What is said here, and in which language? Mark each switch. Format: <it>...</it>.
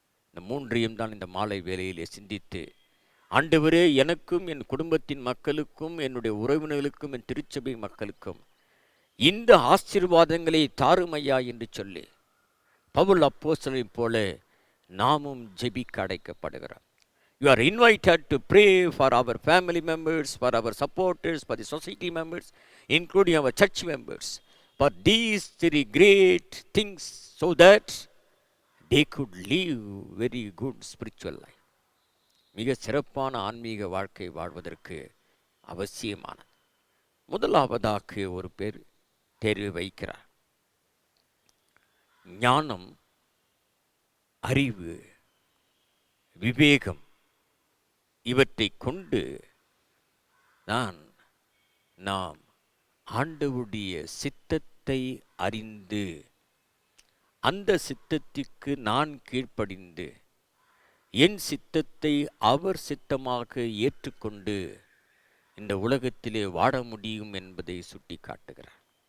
<ta>இந்த 3ஐயும் தான் இந்த மாலை வேளையிலே சிந்தித்து, ஆண்டவரே, எனக்கும் என் குடும்பத்தின் மக்களுக்கும் என்னுடைய உறவினர்களுக்கும் என் திருச்சபை மக்களுக்கும் இந்த ஆசீர்வாதங்களை தாருமையா என்று சொல்லி பவுல் அப்போஸ்தலனைப் போல நாமும் ஜெபிக்க அழைக்கப்படுகிறோம்.</ta> <en>You are invited to pray for our family members, for our supporters, for the society members, including our church members, for these 3 great things, so that they could live very good spiritual life.</en> <ta>மிக சிறப்பான ஆன்மீக வாழ்க்கை வாழ்வதற்கு அவசியமான முதலாவதாக ஒரு பேர் தேர்வு வைக்கிறார். ஞானம், அறிவு, விவேகம் இவற்றை கொண்டு நாம் ஆண்டவருடைய சித்தத்தை அறிந்து அந்த சித்தத்திற்கு நான் கீழ்ப்படிந்து என் சித்தத்தை அவர் சித்தமாக ஏற்றுக்கொண்டு இந்த உலகத்திலே வாழ முடியும் என்பதை சுட்டி காட்டுகிறார்.</ta>